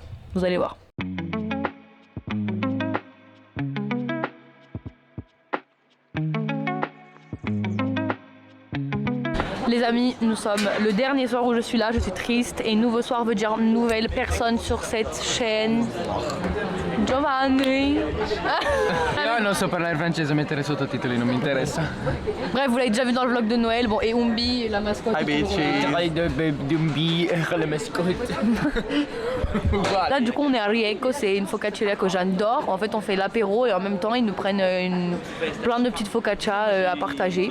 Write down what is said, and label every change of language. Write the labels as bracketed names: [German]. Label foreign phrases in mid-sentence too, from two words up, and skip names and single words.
[French] Vous allez voir. Les amis, nous sommes le dernier soir où je suis là, je suis triste et nouveau soir veut dire nouvelle personne sur cette chaîne. Giovanni. [Italian] Io non so parlare francese, mettere sottotitoli non mi interessa. [French] Bref, vous l'avez déjà vu dans le vlog de Noël. Bon, et Umbi, la mascotte. [English] Hi bitches. [French] Dumbi, la mascotte. Là, du coup, on est à Rieco, c'est une focacceria que j'adore. En fait, on fait l'apéro et en même temps, ils nous prennent plein de petites focaccias à partager.